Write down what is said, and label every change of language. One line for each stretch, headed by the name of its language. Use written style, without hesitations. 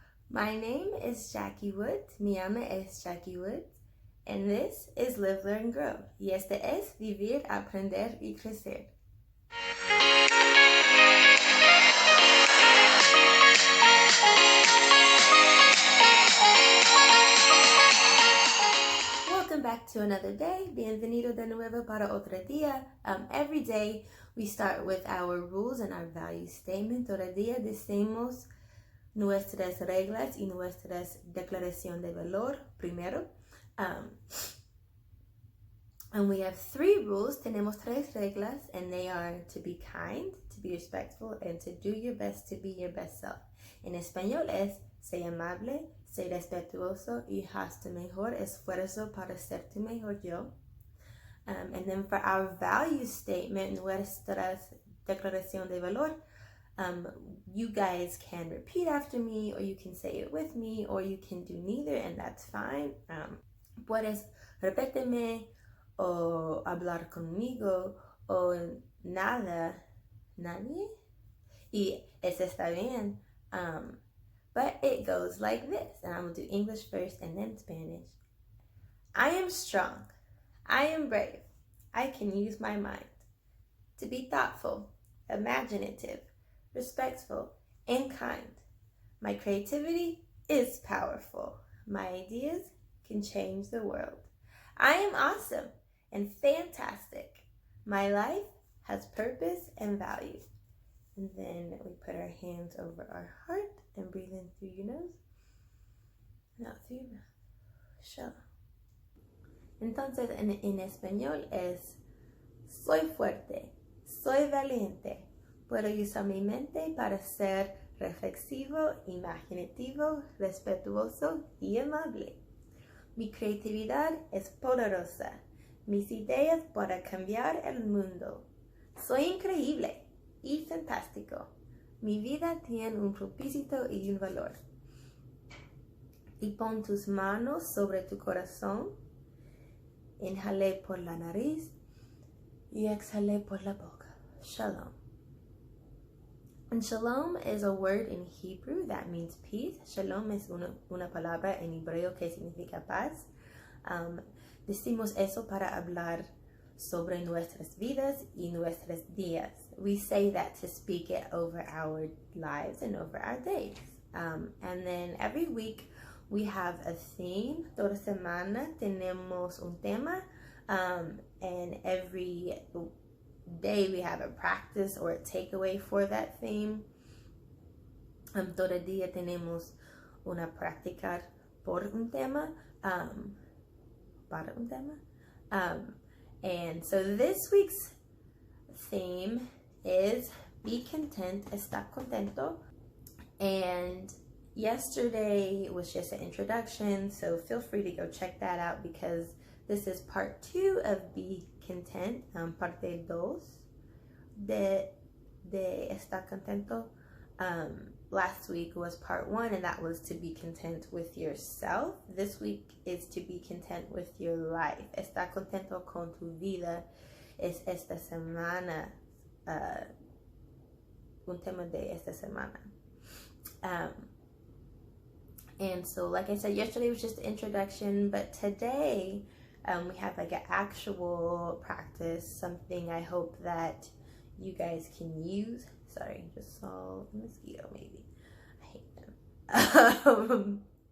English: My name is Jackie Woods,
Spanish: mi ama es Jackie Woods,
English: and this is Live, Learn, Grow.
Spanish: Y este es Vivir, Aprender y Crecer.
English: Welcome back to another day.
Spanish: Bienvenido de nuevo para otro día.
English: Every day we start with our rules and our value statement.
Spanish: Todo día decimos nuestras reglas y nuestras declaración de valor primero.
English: And we have 3 rules.
Spanish: Tenemos 3 reglas,
English: and they are to be kind, to be respectful, and to do your best to be your best self.
Spanish: En español es sé amable, sé respetuoso y haz tu mejor esfuerzo para ser tu mejor yo.
English: And then for our value statement,
Spanish: nuestra declaración de valor,
English: you guys can repeat after me, or you can say it with me, or you can do neither, and that's fine.
Spanish: Puedes repetirme o hablar conmigo o nada, nadie, y eso está bien.
English: But it goes like this, and I'm going to do English first and then Spanish. I am strong. I am brave. I can use my mind to be thoughtful, imaginative, respectful, and kind. My creativity is powerful. My ideas can change the world. I am awesome and fantastic. My life has purpose and value. And then we put our hands over our heart and breathe in through your nose and out through your mouth.
Hebrew: Shalom.
Spanish: Entonces en español es soy fuerte, soy valiente, puedo usar mi mente para ser reflexivo, imaginativo, respetuoso y amable. Mi creatividad es poderosa, mis ideas para cambiar el mundo. Soy increíble y fantástico. Mi vida tiene un propósito y un valor. Y pon tus manos sobre tu corazón. Inhalé por la nariz y exhalé por la boca.
Hebrew: Shalom.
English: And shalom is a word in Hebrew that means peace.
Spanish: Shalom es una palabra en hebreo que significa paz. Decimos eso para hablar sobre nuestras vidas y nuestros días.
English: We say that to speak it over our lives and over our days. And then every week we have a theme.
Spanish: Toda semana tenemos un tema.
English: And every day we have a practice or a takeaway for that theme.
Spanish: Todo día tenemos una práctica por un tema, para un tema.
English: And so this week's theme is be content,
Spanish: está contento.
English: And yesterday was just an introduction, so feel free to go check that out because this is part 2 of Be Content,
Spanish: parte 2 de Está Contento.
English: Last week was part 1, and that was to be content with yourself. This week is to be content with your life.
Spanish: Está contento con tu vida. Es esta semana, un tema de esta semana.
English: And so, like I said, yesterday was just the introduction, but today we have like an actual practice, something I hope that you guys can use. Sorry, just saw a mosquito maybe. I hate them.